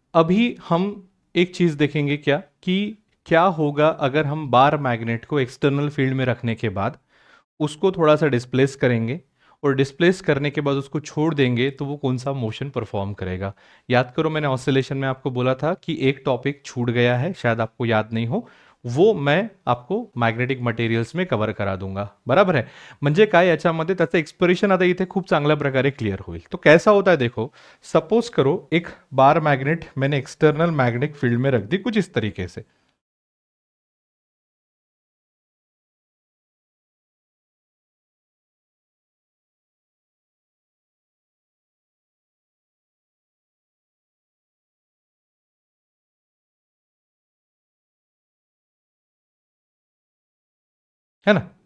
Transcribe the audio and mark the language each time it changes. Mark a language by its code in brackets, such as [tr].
[hi] अभी हम एक चीज देखेंगे क्या, कि क्या होगा अगर हम बार मैग्नेट को एक्सटर्नल फील्ड में रखने के बाद उसको थोड़ा सा डिस्प्लेस करेंगे, और डिस्प्लेस करने के बाद उसको छोड़ देंगे तो वो कौन सा मोशन परफॉर्म करेगा। याद करो मैंने ऑसिलेशन में आपको बोला था कि एक टॉपिक छूट गया है, शायद आपको याद नहीं हो, वो मैं आपको मॅग्नेटिक मटेरियल्स में कव्हर करा दूंगा, [mr] बराबर आहे। म्हणजे काय याच्यामध्ये त्याचं एक्सप्रेशन आता इथे खूप चांगल्या प्रकारे क्लियर होईल। [hi] तो कैसा होता है देखो, सपोज करो एक बार मैग्नेट मैंने एक्सटर्नल मैग्नेटिक फील्ड में रख दी कुछ इस तरीके से, है ना।